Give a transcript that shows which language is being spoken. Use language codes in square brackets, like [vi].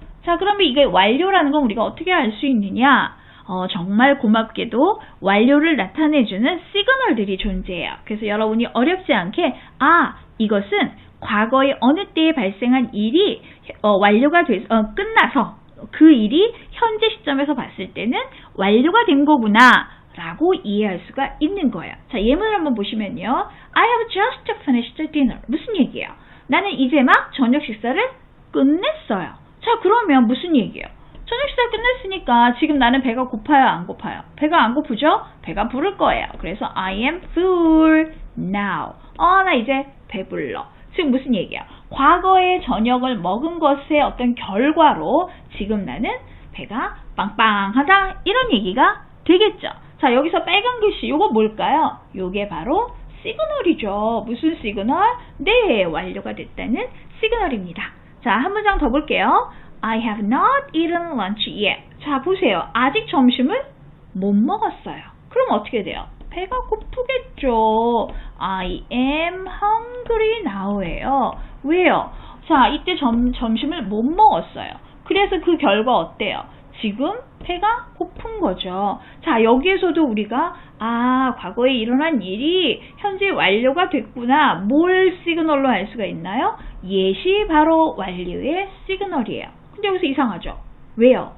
[ko] 자, 그러면 이게 완료라는 건 우리가 어떻게 알 수 있느냐? 정말 고맙게도 완료를 나타내주는 시그널들이 존재해요. 그래서 여러분이 어렵지 않게, 이것은 과거의 어느 때에 발생한 일이 완료가 돼서 끝나서 그 일이 현재 시점에서 봤을 때는 완료가 된 거구나 라고 이해할 수가 있는 거예요. 자, 예문을 한번 보시면요, [en] I have just finished dinner. [ko] 무슨 얘기예요? 나는 이제 막 저녁 식사를 끝냈어요. 자, 그러면 무슨 얘기예요? 저녁 식사 끝냈으니까 지금 나는 배가 고파요, 안 고파요? 배가 안 고프죠? 배가 부를 거예요. 그래서 [en] I am full now. [ko] 나 이제 배불러. 지금 무슨 얘기야? 과거에 저녁을 먹은 것의 어떤 결과로 지금 나는 배가 빵빵하다, 이런 얘기가 되겠죠. 자, 여기서 빨간 글씨 요거 뭘까요? 요게 바로 시그널이죠. 무슨 시그널? 네, 완료가 됐다는 시그널입니다. 자, 한 문장 더 볼게요. [en] I have not eaten lunch yet. [ko] 자, 보세요. 아직 점심을 못 먹었어요. 그럼 어떻게 돼요? 배가 고프겠죠. [en] I am hungry now예요. [ko] 왜요? 자, 이때 점심을 못 먹었어요. 그래서 그 결과 어때요? 지금 배가 고픈 거죠. 자, 여기에서도 우리가 과거에 일어난 일이 현재 완료가 됐구나. 뭘 시그널로 할 수가 있나요? 예시 바로 완료의 시그널이에요. 근데 여기서 이상하죠? 왜요?